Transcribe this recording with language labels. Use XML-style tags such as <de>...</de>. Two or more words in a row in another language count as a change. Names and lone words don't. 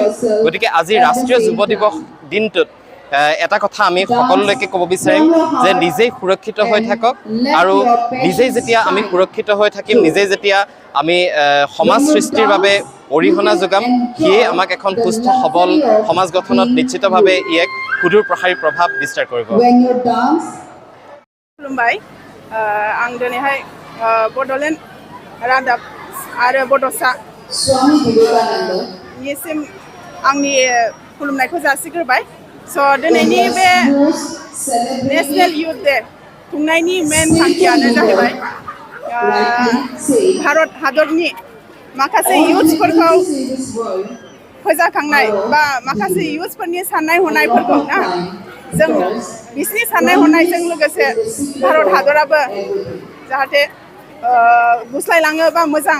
<as>গতিকে আজি ৰাষ্ট্ৰীয় যুৱ দিৱস দিনটোত এটা কথা আমি সকলোলৈকে ক'ব বিচাৰিম যে নিজেই সুৰক্ষিত হৈ থাকক আৰু নিজেই যেতিয়া আমি সুৰক্ষিত হৈ থাকিম, নিজেই যেতিয়া আমি সমাজ সৃষ্টিৰ বাবে অৰিহণা যোগাম, সিয়ে আমাক এখন সুস্থ সবল সমাজ গঠনত নিশ্চিতভাৱে ই এক সুদূৰ প্ৰসাৰী প্ৰভাৱ বিস্তাৰ কৰিব।</as> <brx>खुलुमबाय, आं दिनैहाय बड'लेण्ड रादाब आरो बड'सा निसिम आंनि खुलुमनायखौ जासिग्रोबाय। दिनैनि बे नेशनेल युथ डे खुंनायनि मेन थांखियानो जाहैबाय भारत हादरनि माखासे युथ्सफोरखौ फोजाखांनाय बा माखासे युथ्सफोरनि साननाय हनायफोरखौ ना जों बिसिनि साननाय हनायजों लोगोसे भारत हादराबो जाहाथे गुस्लायलाङो बा मोजां</brx>